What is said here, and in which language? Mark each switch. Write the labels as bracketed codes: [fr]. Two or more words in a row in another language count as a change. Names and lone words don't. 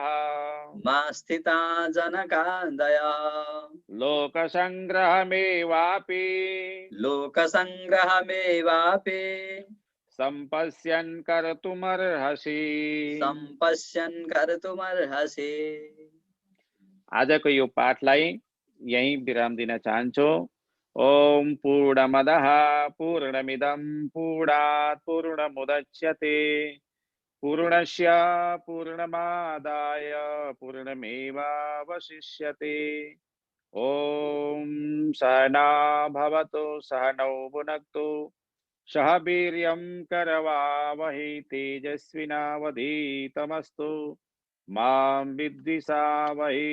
[sa] मा स्थिता जनकादयः लोकसंग्रहमेवापि लोकसंग्रहमेवापि सम्पश्यन् कर्तुमर्हसि। सम्पश्यन् कर्तुमर्हसि। [ne] आजको यो पाठलाई यही विराम दिन चाहन्छु। [sa] ओम पूर्णमदः पूर्णमिदं पूर्णात् पूर्णमुदच्यते पूर्णस्य पूर्णमादाय पूर्णमेवावशिष्यते। ओम सहना भवतु सहनौ भुनक्तु सह वीर्यं करवावहै तेजस्विनावधीतमस्तु मां विद्विषावहै।